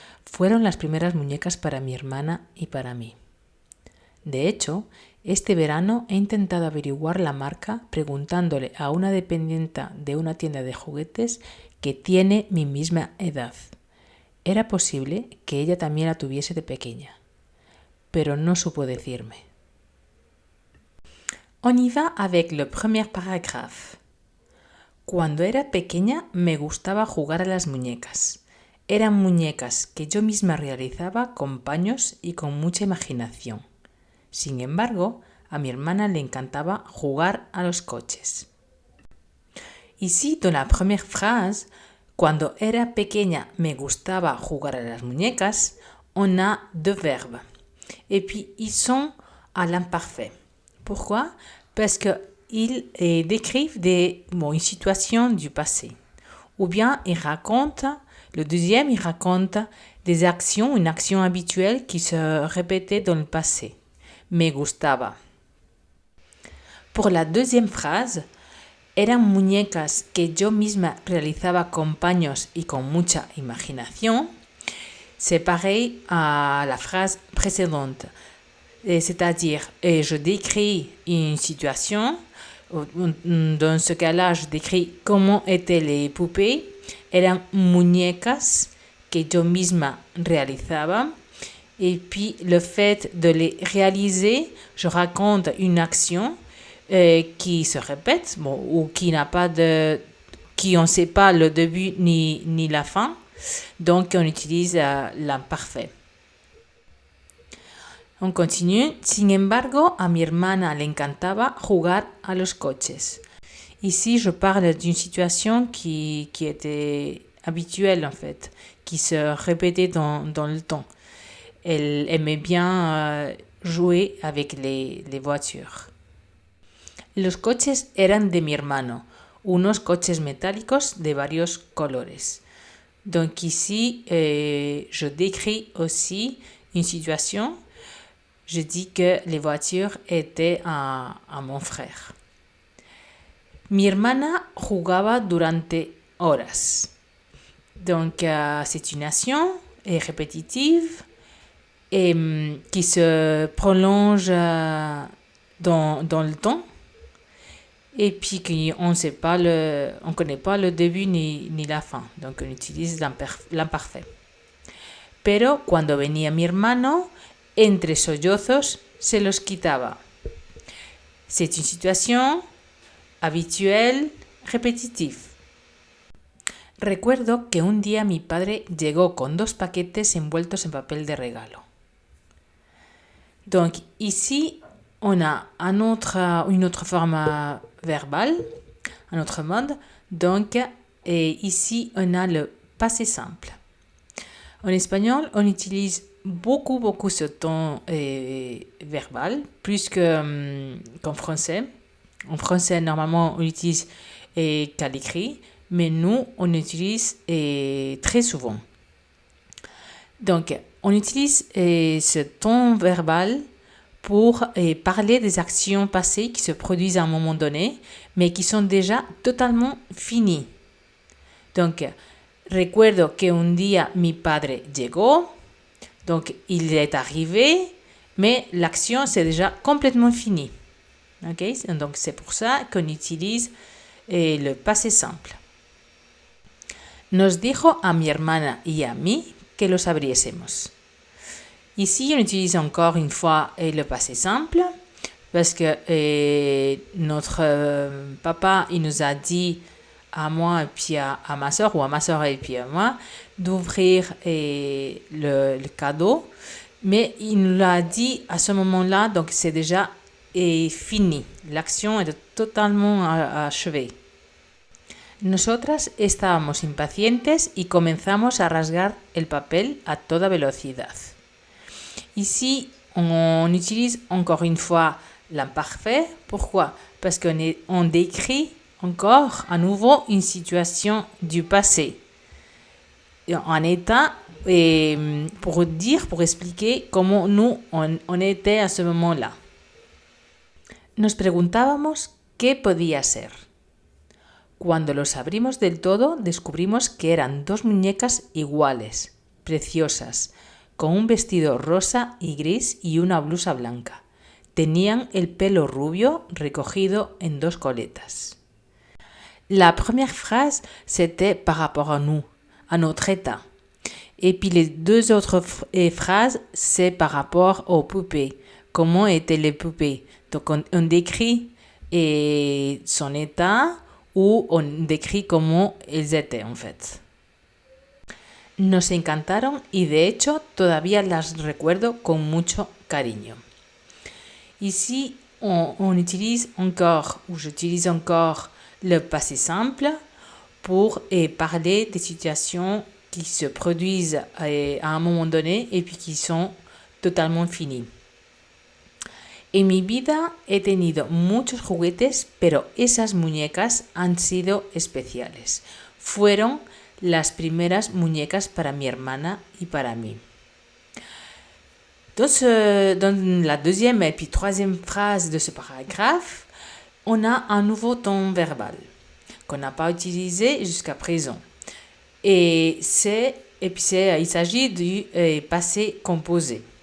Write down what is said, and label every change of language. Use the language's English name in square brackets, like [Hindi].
[Spanish] Fueron las primeras muñecas para mi hermana y para mí. De hecho, este verano he intentado averiguar la marca preguntándole a una dependienta de una tienda de juguetes que tiene mi misma edad. Era posible que ella también la tuviese de pequeña, pero no supo decirme. [French] On y va avec le premier paragraphe. [Spanish] Cuando era pequeña me gustaba jugar a las muñecas. Eran muñecas que yo misma realizaba con paños y con mucha imaginación. Sin embargo, a mi hermana le encantaba jugar a los coches. [French] Ici, dans la première phrase, [Spanish] cuando era pequeña me gustaba jugar a las muñecas, [French] on a 2 verbes. Et puis, ils sont à l'imparfait. Pourquoi? Parce qu'ils décrivent une situation du passé. Ou bien le deuxième, il raconte des actions, une action habituelle qui se répétait dans le passé. [Spanish] Me gustaba. [French] Pour la deuxième phrase, [Spanish] eran muñecas que yo misma realizaba con paños y con mucha imaginación. [French] C'est pareil à la phrase précédente. C'est-à-dire, je décris une situation. Dans ce cas-là, je décris comment étaient les poupées. [Spanish] Eran muñecas que yo misma realizaba. [French] Et puis, le fait de les réaliser, je raconte une action qui se répète ou qui n'a pas qui on ne sait pas le début ni la fin. Donc, on utilise l'imparfait. On continue. [Spanish] Sin embargo, a mi hermana le encantaba jugar a los coches. [French] Ici, je parle d'une situation qui était habituelle en fait, qui se répétait dans le temps. Elle aimait bien jouer avec les voitures. [Spanish] Los coches eran de mi hermano, unos coches metálicos de varios colores. [French] Donc ici, je décris aussi une situation. Je dis que les voitures étaient à mon frère. [Spanish] Mi hermana jugaba durante horas. [French] Donc, c'est une action répétitive et qui se prolonge dans le temps. Et puis on ne connaît pas le début ni la fin. Donc, on utilise l'imparfait. [Spanish] Pero cuando venía mi hermano, entre sollozos, se los quitaba. [French] C'est une situation habituelle, répétitive. [Spanish] Recuerdo que un día mi padre llegó con 2 paquetes envueltos en papel de regalo. [French] Donc ici, on a une autre forme verbale, un autre mode. Donc ici, on a le passé simple. En espagnol, on utilise beaucoup ce ton verbal, plus qu'en français. En français, normalement, on utilise qu'à l'écrit, mais nous, on utilise très souvent. Donc, on utilise ce ton verbal pour parler des actions passées qui se produisent à un moment donné, mais qui sont déjà totalement finies. [Spanish] Donc, recuerdo que un día mi padre llegó. [French] Donc, il est arrivé, mais l'action, c'est déjà complètement finie. Okay? Donc, c'est pour ça qu'on utilise le passé simple. [Spanish] Nos dijo a mi hermana y a mí que los abriésemos. [French] Ici, on utilise encore une fois le passé simple parce que notre papa, il nous a dit à moi et puis à ma soeur, ou à ma soeur et puis à moi, d'ouvrir le cadeau. Mais il nous l'a dit à ce moment-là, donc c'est déjà fini. L'action est totalement achevée. [Spanish] Nosotras estábamos impacientes y comenzamos a rasgar el papel a toda velocidad. [French] Ici, on utilise encore une fois l'imparfait. Pourquoi? Parce qu'on décrit encore à nouveau une situation du passé. En état, pour expliquer comment nous, on était à ce moment-là. [Spanish] Nos preguntábamos qué podía ser. Cuando los abrimos del todo, descubrimos que eran 2 muñecas iguales, preciosas, con un vestido rosa y gris y una blusa blanca. Tenían el pelo rubio recogido en 2 coletas. [French] La première phrase, c'était par rapport à nous, à notre état. Et puis les 2 autres phrases, c'est par rapport aux poupées. Comment étaient les poupées? Donc on décrit son état ou on décrit comment elles étaient en fait. [Spanish] Nos encantaron y de hecho todavía las recuerdo con mucho cariño. [French] Ici, on utilise encore, ou j'utilise encore le passé simple pour parler des situations qui se produisent à un moment donné et puis qui sont totalement finies. [Spanish] En mi vida he tenido muchos juguetes, pero esas muñecas han sido especiales. Fueron las primeras muñecas para mi hermana y para mí. [French] Dans la deuxième et puis troisième phrase de ce paragraphe, on a un nouveau ton verbal qu'on n'a pas utilisé jusqu'à présent. Il s'agit du passé composé.